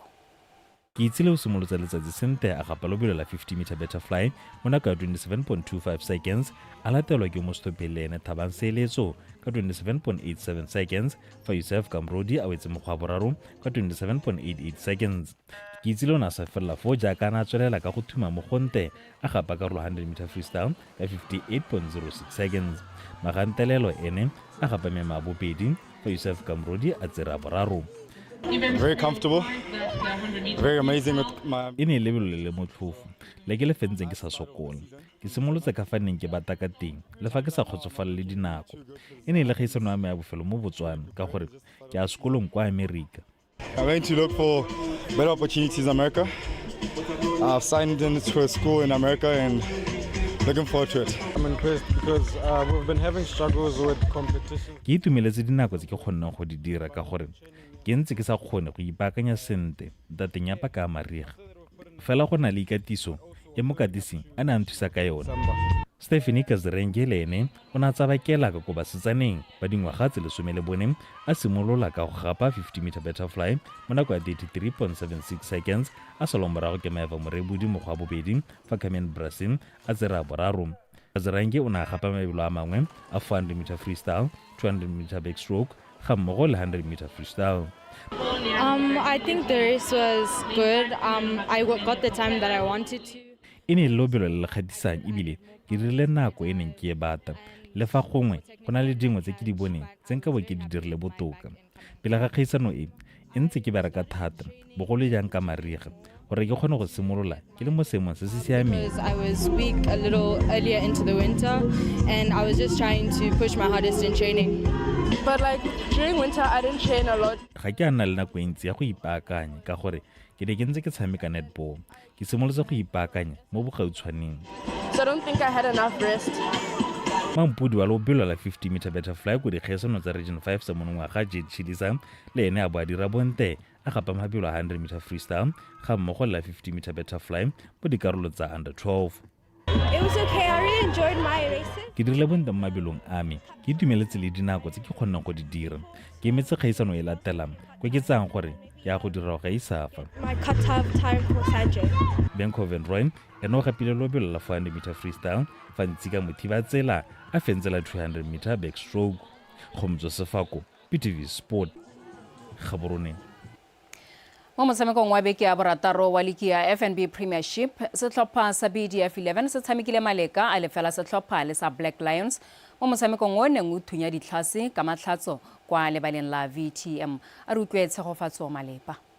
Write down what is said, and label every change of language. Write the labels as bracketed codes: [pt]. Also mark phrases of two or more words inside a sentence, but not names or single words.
[tn] Ke itsile o simolotsa letsatsi sente a gapa lobelo la 50 [en] meter butterfly [tn] mo nako ya 27.25 seconds a latelwa ke mostopele ene Thabang Seeletso ka 27.87 seconds fa Yusuf Kamrodi a wetse mo go a boraro ka 27.88 seconds. Ke itsile o na sa fella fo jaaka na tswelela ka go thuma mo gonte a gapa karolo 100 [en] meter freestyle [tn] ka 58.06 seconds. Magantelelo ene a gapa mema bobedi fa Yusuf Kamrodi a tsera boraro. [en] Very comfortable, very amazing with my... [tn] Ine lebelo le motlhofu le ke le fentseng ke sa sokola ke simolotse ka fa neng ke bata ka teng le fa ke sa kgotsofala le dinako ine le gaisano ya me ya bofelo mo Botswana ka gore ke a sekolong kwa America. [en] I'm going to look for better opportunities in America. I've signed into a school in America and looking forward to it. I'm impressed because we've been having struggles with competition. [tn] Ke itumeletse dinako tse ke kgonnang go di dira ka gore ke ntse ke sa kgone go ipaakanya sente dateng ya pa ka mariga fela go na le ikatiso e mo katisi a na nthusa ka yona. Stephanie Kazirenge lene o na tsabakela ka go ba setsaneng ba dingwaga tse le 14 a simolola ka go gapa 50 [en] meter butterfly [tn] mo nako ya 33.76 seconds a salomborago ke maeva morebodi mo go a bobedi fa Carmen Brasin a tsera boraro. Kazirenge o na gapa mabelo a mangwe a 400 [en] meter freestyle, 200 meter backstroke [tn] ga mmogo le 100 [en] meter freestyle. I think the race was good. I got the time that I wanted to. [tn] Ine lobelo le kgadisang ebile ke dirile nako e neng ke e bata le fa gongwe go na le dingwe tse ke di boneng tse nka bo ke di dirile botoka pele ga kgaisano e ntse ke bereka thata bogolo jang ka mariga gore ke kgone go simolola ke le mo seemong se se siameng. [en] I was weak a little earlier into the winter and I was just trying to push my hardest in training. But like during winter I didn't train a lot. [tn] Ga ke a nna le nako e ntsi ya go ipaakanya ka gore ke ne ke ntse ke tshameka netball ke simolotse go ipaakanya mo bogautshwaneng. [en] So I don't think I had enough rest. [tn] Mampudi wa lobelo la 50 [en] meter butterfly [tn] go dikgaisano tsa region 5 sa monongwaga Jade Chidisa le ene a bo a dira bonte a gapa mabelo a 100 [en] meter freestyle [tn] ga mmogo la 50 [en] meter butterfly [tn] mo dikarolo tsa under 12. [en] It was okay. I really enjoyed my races. [tn] Ke dirile bonte mo mabelong a me ke itumeletse le dinako tse ke kgonnang go di dira ke emetse kgaisano e latelang go ke tsang gore ke a go dira go isafa. [en] My cut-off time for Sanjay. [tn] Benko Van Rooyen ene o gapile lobelo la 400 [en] meter freestyle [tn] fa Ntsika Mothiba tsela a fentsela 200 [en] meter backstroke. [tn] Kgomotso Sefako, PTV Sport. gaborone mo motshamekong wa beke ya borataro wa ligi ya FNB Premiership setlhopha sa BDF 11 se tshamekile maleka a lefela setlhopha le sa Black Lions mo motshamekong o neng o thunya ditlhase ka matlhatso kwa lebaleng la VTM a re utlwe tshegofatso malepa.